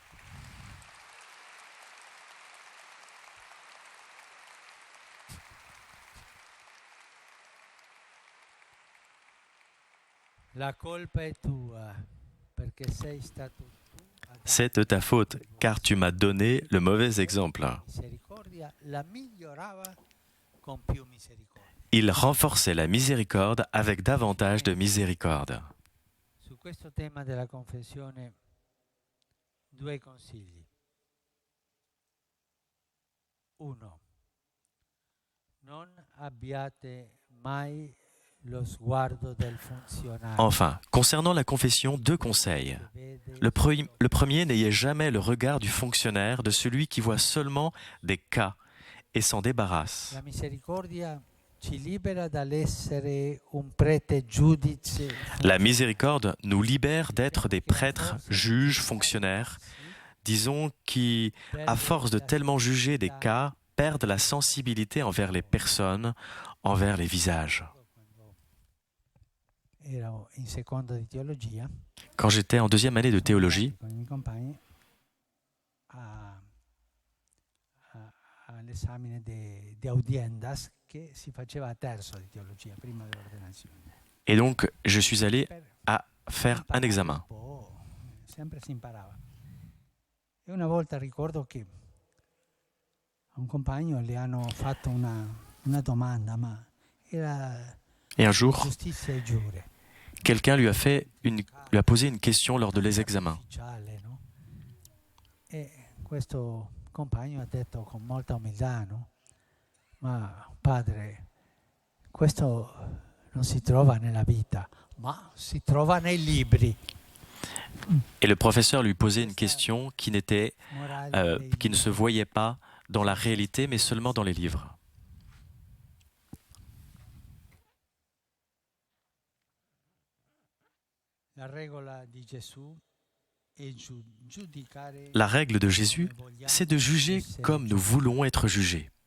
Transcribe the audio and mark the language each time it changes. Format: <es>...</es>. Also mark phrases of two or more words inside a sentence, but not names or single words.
<fr>C'est de ta faute, car tu m'as donné le mauvais exemple. Il renforçait la miséricorde avec davantage de miséricorde.</fr> <it>Su questo tema della confessione, due consigli. Uno, non abbiate mai lo sguardo del funzionario.</it> <fr>Enfin, concernant la confession, deux conseils. Le premier, n'ayez jamais le regard du fonctionnaire, de celui qui voit seulement des cas et s'en débarrasse.</fr> <it>La misericordia ci libera dall'essere un prete giudice.</it> <fr>La miséricorde nous libère d'être des prêtres, juges, fonctionnaires, disons qui, à force de tellement juger des cas, perdent la sensibilité envers les personnes, envers les visages. Quand j'étais en deuxième année de théologie,</fr> <it>all'esame di audiendas che si faceva a terzo di teologia prima dell'ordinazione.</it> <fr>Et donc je suis allé à faire un examen.</fr> <it>Sempre si imparava. E una volta ricordo che a un compagno le hanno fatto una domanda, ma era</it> <fr>Et un jour,</fr> <it>giustizia e giure.</it> <fr>quelqu'un lui a posé une question lors de les examens.</fr> <it>No? E questo compagno ha detto con molta umiltà, no? Ma padre, questo non si trova nella vita, ma si trova nei libri.</it> <fr>Et le professeur lui posait une question qui ne se voyait pas dans la réalité, mais seulement dans les livres. La règle de Jésus, c'est de juger comme nous voulons être jugés.</fr>